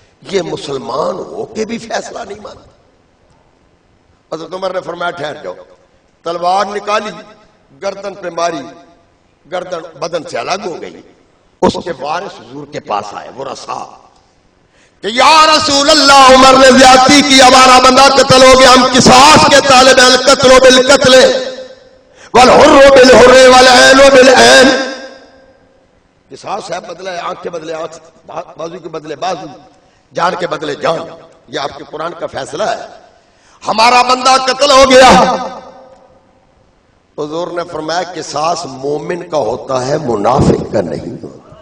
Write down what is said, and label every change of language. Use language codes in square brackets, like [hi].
[ur] یہ مسلمان ہو کے بھی فیصلہ نہیں مانتا. حضرت عمر نے فرمایا ٹھہر جاؤ. تلوار نکالی, گردن پہ ماری, گردن بدن سے الگ ہو گئی. اس کے وارث حضور کے پاس آئے, وہ رسا کہ یا رسول اللہ عمر نے زیادتی کی, ہمارا بندہ قتل ہو گیا, ہم قصاص کے طالب ہیں. [ar] القتل بالقتل والحر بالحر والعین بالعین. [ur] قصاص ہے بدلے آنکھ کے بدلے آنکھ, بازو کے بدلے بازو, جان کے بدلے جان. یہ آپ کے قرآن کا فیصلہ ہے. ہمارا بندہ قتل ہو گیا. حضور نے فرمایا قصاص مومن کا ہوتا ہے, منافق کا نہیں ہوتا.